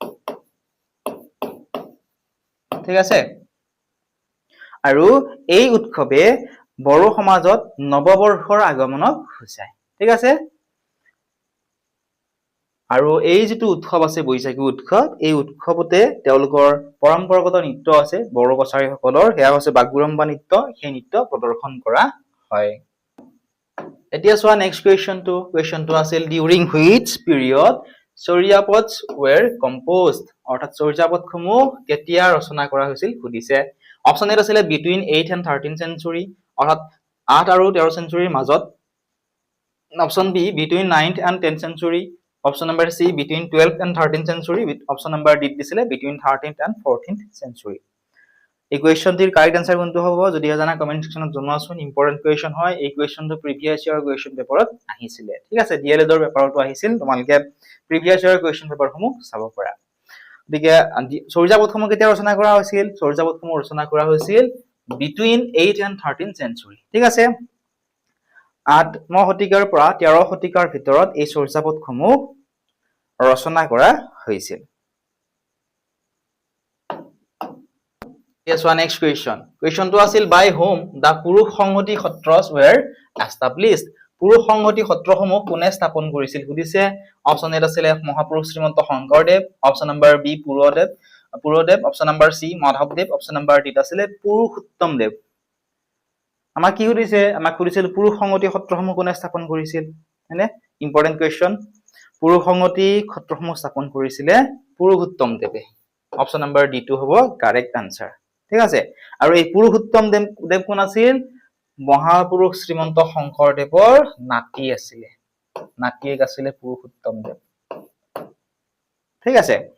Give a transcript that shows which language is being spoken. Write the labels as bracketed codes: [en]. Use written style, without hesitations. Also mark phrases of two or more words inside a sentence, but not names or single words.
[as] ঠিক আছে আৰু এই উৎসৱে বড়ো সমাজত নৱবৰ্ষৰ আগমনক সূচায় ঠিক আছে আৰু এই যেটো উৎসৱ আছে বৈশাগী উৎসৱ এই উৎসৱতে তেওঁলোকৰ পৰম্পৰাগত নৃত্য আছে বড়ো কছাৰী সকলৰ হেয়া হৈছে বাগুৰুম্বা নৃত্য সেই নৃত্য প্ৰদৰ্শন কৰা হয় এতিয়া চোৱা নেক্সট কুৱেশ্যনটো আছিল [en] during which period Charyapadas were composed [as] অৰ্থাৎ চৰিয়াপদসমূহ কেতিয়া ৰচনা কৰা হৈছিল সুধিছে অপচন এ আছিলে [en] between 8 and 13 century [as] অৰ্থাৎ 8 আৰু 13 চেঞ্চুৰীৰ মাজত [en] option B between 9th and 10th century option number C between 12th and 13th century option number D [as] দিছিলে [en] between 13th and [as] 14th চেঞ্চুৰী এই কুৱেশ্যনটিৰ [en] correct answer [as] কোনটো হ'ব যদি জানা [en] comment section [as] জনোৱাচোন [en] important question [as] হয় এই কুৱেশ্যনটো [en] previous year question paper [as] আহিছিলে ঠিক আছে ডিএলএড ৰ পেপাৰতো আহিছিল তোমালোকে [en] previous year question papers [as] চাব পাৰা গতিকে চৰিয়াপদসমূহ কেতিয়া ৰচনা কৰা হৈছিল চৰিয়াপদসমূহ ৰচনা কৰা হৈছিল [en] between 8 and 13 century [as] ঠিক আছে 8ম শতিকাৰ পৰা 13 শতিকাৰ ভিতৰত এই চৰিয়াপদসমূহ ৰচনা কৰা হৈছিল [en] Yes, one next question. Question 2 [as] আছিল [en] by whom the পুৰুষ সংহতি সত্ৰস were established. [as] পুৰুষ সংহতি সত্ৰসমূহ কোনে স্থাপন কৰিছিল সুধিছে অপচন এ আছিল মহাপুৰুষ শ্ৰীমন্ত শংকৰদেৱ অপচন নম্বৰ বি পুৰদেৱ অপচন নম্বৰ সি মাধৱদেৱ অপচন নম্বৰ ডি আছিল পুৰুষোত্তম দেৱ আমাক কি সুধিছে আমাক সুধিছিল পুৰুষ সংহতি সত্ৰসমূহ কোনে স্থাপন কৰিছিল হয়নে [en] important question [as] পুৰুষ সংহতি সত্ৰসমূহ স্থাপন কৰিছিলে পুৰুষোত্তম দেৱে অপচন নম্বৰ ডি টো হ'ব [en] correct answer [as] ঠিক আছে আৰু এই পুৰুষোত্তম দেৱ কোন আছিল মহাপুৰুষ শ্ৰীমন্ত শংকৰদেৱৰ নাতি আছিলে নাতিয়েক আছিলে পুৰুষোত্তম দেৱ ঠিক আছে